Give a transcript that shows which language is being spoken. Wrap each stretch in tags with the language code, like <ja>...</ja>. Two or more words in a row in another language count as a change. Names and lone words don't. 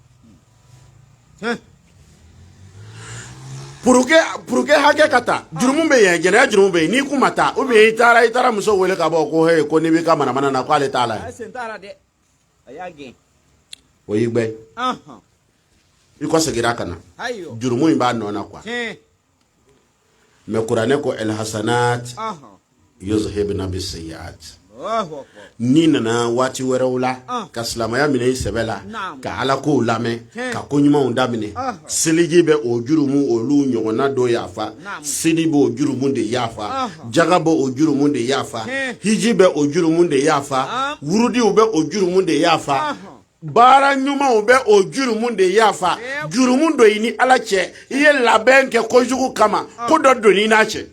<bm>pour que hakɛ ka ta jurumu bɛ yen jɛnɛya jurumu bɛ yen n'i kun ma taa</bm> <fr>ou bien</fr> <bm>i taara muso wele ka bɔ ko he ko n'i b'i ka manamana na ko ale t'a la Ay sentara de. Aya gen. o y'i gbɛ i ko segira ka na Hayo. jurumu in b'a nɔ na</bm> <fr>quoi mais</fr> <bm>kuranɛ ko</bm> <ar>الحسنات يذهبن السيئات الله أكبر.</ar> <bm>ni nana waati wɛrɛw la ka silamaya minɛ i sɛbɛ la ka ala kow lamɛn ka ko ɲumanw daminɛ seliji bɛ o jurumu olu ɲɔgɔnna dɔ yafa seli bɛ o jurumu de yafa jaga bɛ o jurumu de yafa hiji bɛ o jurumu de yafa wurudiw bɛ o jurumu de yafa baara ɲumanw bɛ o jurumu de yafa jurumu dɔ i ni ala cɛ i ye labɛn kɛ kojugu kama ko dɔ don i n'a cɛ</bm>